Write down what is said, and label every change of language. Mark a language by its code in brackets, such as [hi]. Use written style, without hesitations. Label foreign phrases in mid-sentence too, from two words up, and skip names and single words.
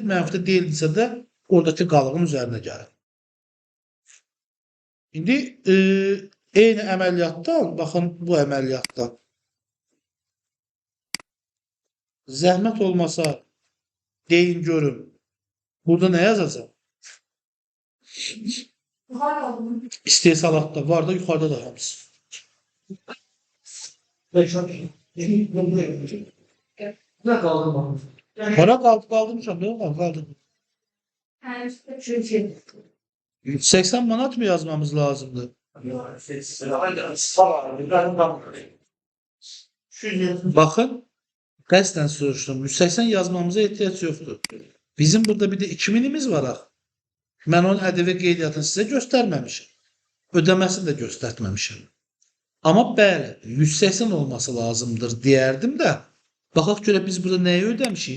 [az] Mənfidə deyildirsə də oradakı qalığın üzərinə gəlir. İndi eyni əməliyyatdan, baxın bu əməliyyatdan. Zəhmət olmasa deyin görün. Burada nə yazacaq? İstehsalatda var da yuxarıda da hamısı. [tr] Ne kaldı bana? Para kaldırmışam. Ne var? Kaldırdım. 180 manat mı yazmamız lazımdı? Bakın. [az] Qəsdən soruşdum. 180 yazmamıza ehtiyac yoxdur. Bizim burada bir de 2000'imiz var. Mən onun ƏDV qeydiyyatını sizə göstərməmişim. Ödəməsini də göstərməmişim. Amma bəli, 180 olması lazımdır deyərdim də. Baxaq görə biz burada nəyi ödəmişik?